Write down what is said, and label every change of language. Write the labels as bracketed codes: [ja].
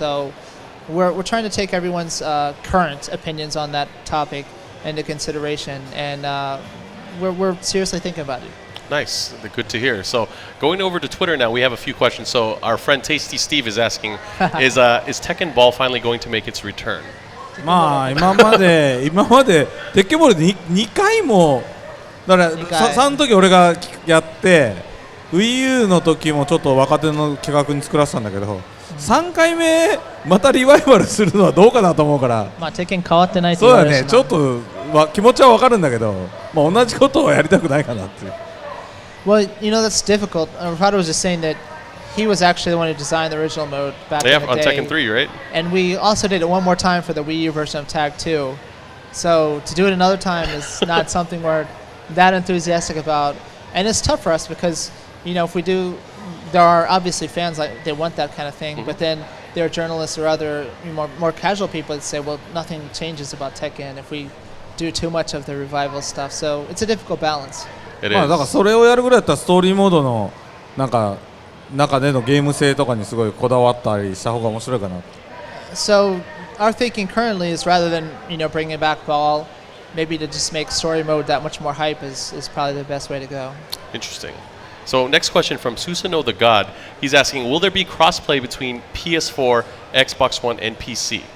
[en] So we're trying to take everyone's current opinions on that topic into consideration, and we're seriously thinking about it. Nice, good to hear. So going over to Twitter now, we have a few questions. So our friend Tasty Steve is asking, is Tekken Ball finally going to make its return? [ja] 今までテッケンボールで2回もだからその時俺がやってWii U の時もちょっと若手の企画に作らせたんだけど、3回目またリバイバルするのはどうかなと思うから。テッケン変わってないって言われるしな。そうだね、ちょっと気持ちはわかるんだけど、同じことをやりたくないかなっていう。 [en] Well, that's difficult. Harada was just saying that he was actually the one who designed the original mode back in the day. On Tekken 3, right? And we also did it one more time for the Wii U version of Tag 2. So to do it another time is not something we're that enthusiastic about. And it's tough for us because, if we do, there are obviously fans they want that kind of thing, but then there are journalists or other more casual people that say, well, nothing changes about Tekken. If we do too much of the revival stuff. So it's a difficult balance. It [ja] まあだから [en] is. [ja] それをやるぐらいだったらストーリーモードのなんか中でのゲーム性とかにすごいこだわったりした方が面白いかな。 [en] So our thinking currently is rather than bringing back ball, maybe to just make story mode that much more hype is probably the best way to go. Interesting. So next question from Susano the God. He's asking, will there be crossplay between PS4, Xbox One, and PC?